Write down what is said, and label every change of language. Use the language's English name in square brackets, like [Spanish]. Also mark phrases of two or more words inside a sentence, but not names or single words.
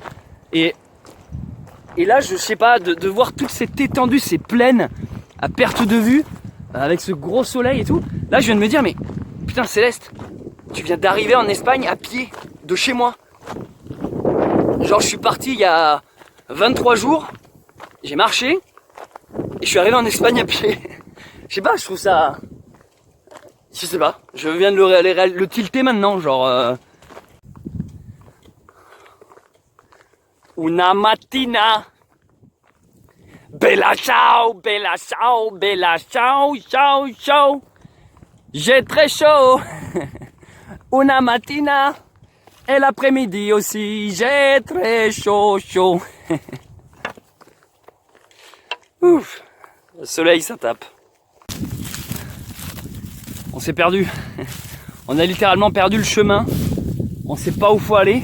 [French] Et là je sais pas, de voir toute cette étendue, ces plaines à perte de vue, avec ce gros soleil et tout, là je viens de me dire mais putain Céleste, tu viens d'arriver en Espagne à pied de chez moi. Genre je suis parti il y a 23 jours, j'ai marché et je suis arrivé en Espagne à pied. Je sais pas, je trouve ça... Je sais pas, je viens de le tilter maintenant, genre... [Italian] Una mattina. Bella ciao, bella ciao, bella ciao, ciao, ciao. [French] J'ai très chaud. [Italian] Una mattina. [French] Et l'après-midi aussi, j'ai très chaud, chaud. Ouf, le soleil ça tape. On s'est perdu. On a littéralement perdu le chemin. On sait pas où faut aller.